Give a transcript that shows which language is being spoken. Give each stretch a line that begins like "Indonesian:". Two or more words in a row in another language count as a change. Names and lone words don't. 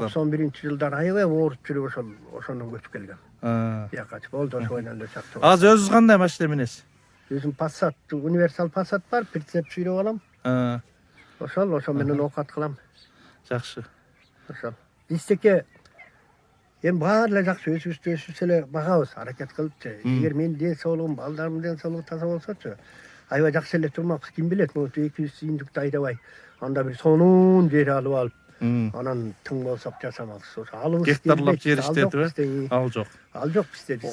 Kyrgyz: 91-жылдар аябай ооруп жүрүп ошондон көчүп келгем. Бияка болду ошо менен эле чакты. Азыр өзүңүз кандай машина минесиз? Өзүм Passat, универсал Passat бар, прицеп сүйрөп алам. Ошол менен окат кылам. Жакшы. Ошол. Биздеки Энди баарла жакшы өсүп эле багабыз, аракет кылыпчы. Эгер менин ден соолугум, балдарымдын ден соолугу таза болсочу, аябай жакшы эле турмакпыз. Ким билет, могу 200 сүйүндүктү айдабай, анда бир сонун жер алып алып, анан тың болсок жасамакчы. Ошо алыбыз Гектарлап жер иштетип, ал жок. Ал жок бизде.